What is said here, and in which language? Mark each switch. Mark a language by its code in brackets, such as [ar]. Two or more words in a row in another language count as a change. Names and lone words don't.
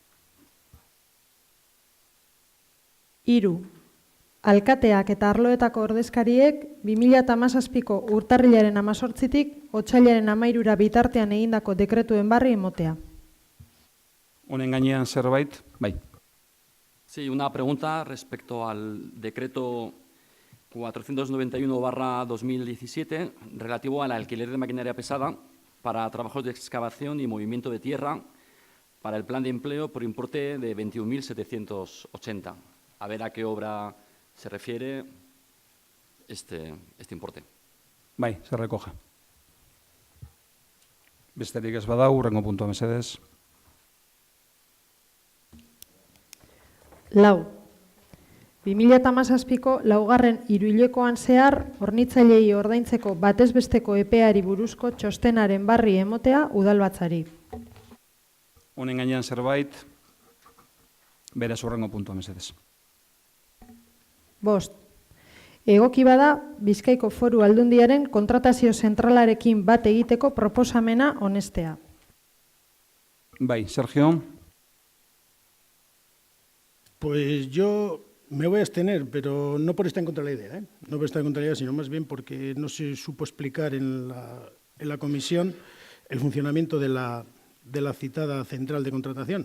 [eu] 3. Alkateak eta arloetako ordezkariek 2017ko urtarrilaren 18tik otsailaren 13ra bitartean egindako dekretuen barri emotea. Honen gainean zerbait, bai. [es] Sí, una pregunta respecto al decreto 491/2017 relativo al alquiler de maquinaria pesada para trabajos de excavación y movimiento de tierra para el plan de empleo por importe de 21.780. A ver a qué obra se refiere este importe. Bai, se recoge. [eu] Besterik ez bada, hurrengo puntua mesedez. 4. 2017ko laugarren hiruhilekoan zehar hornitzailei ordaintzeko batezbesteko epeari buruzko txostenaren barri emotea udalbatzari. Honen gainean zerbait, beraz hurrengo puntua mesedez. 5. Egoki bada Bizkaiko Foru Aldundiaren kontratazio zentralarekin bat egiteko proposamena onestea. Bai, Sergio. [es] Pues yo me voy a abstener, pero no por estar en contra de la idea, ¿eh? No por estar en contra de la idea, sino más bien porque no se supo explicar en la comisión el funcionamiento de la citada central de contratación.